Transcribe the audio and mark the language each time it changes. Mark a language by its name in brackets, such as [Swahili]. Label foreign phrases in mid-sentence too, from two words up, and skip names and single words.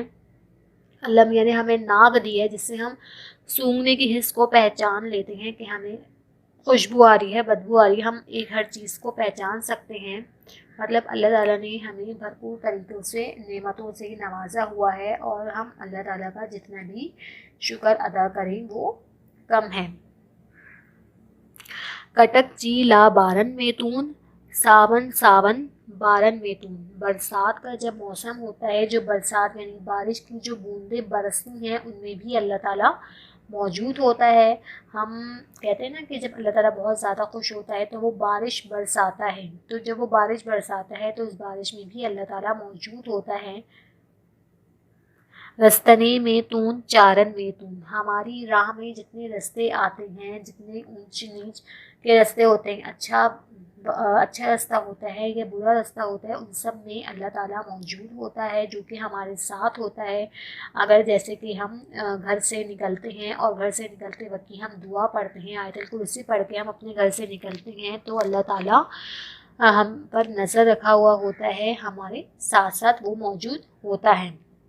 [Urdu] اللہ میاں نے ہمیں ناک دی ہے جس سے ہم سونگھنے کی حس کو پہچان لیتے ہیں کہ ہمیں خوشبو آ رہی ہے، بدبو آ رہی ہے، ہم ہر چیز کو پہچان سکتے ہیں۔ مطلب اللہ تعالیٰ نے ہمیں بھرپور طریقوں سے نعمتوں سے نوازا ہوا ہے اور ہم اللہ تعالیٰ کا جتنا بھی شکر ادا کریں وہ کم ہے۔ [Sindhi] کٹک جی لا بارن میں تون، ساون ساون بارن میں تون، [Urdu] برسات کا جب موسم ہوتا ہے، جو برسات یعنی بارش کی جو بوندیں برستی ہیں ان میں بھی اللہ تعالیٰ موجود ہوتا ہے۔ ہم کہتے ہیں نا کہ جب اللہ تعالیٰ بہت زیادہ خوش ہوتا ہے تو وہ بارش برساتا ہے، تو جب وہ بارش برساتا ہے تو اس بارش میں بھی اللہ تعالیٰ موجود ہوتا ہے۔ [Sindhi] رستنے میں تون، چارن میں تون، [Urdu] ہماری راہ میں جتنے رستے آتے ہیں، جتنے اونچ نیچ کے رستے ہوتے ہیں، اچھا رستہ ہوتا ہے یا برا رستہ ہوتا ہے، ان سب میں اللہ تعالیٰ موجود ہوتا ہے جو کہ ہمارے ساتھ ہوتا ہے۔ اگر جیسے کہ ہم گھر سے نکلتے ہیں اور گھر سے نکلتے وقت ہم دعا پڑھتے ہیں، آیت الکرسی پڑھ کے ہم اپنے گھر سے نکلتے ہیں، تو اللہ تعالیٰ ہم پر نظر رکھا ہوا ہوتا ہے، ہمارے ساتھ ساتھ وہ موجود ہوتا ہے۔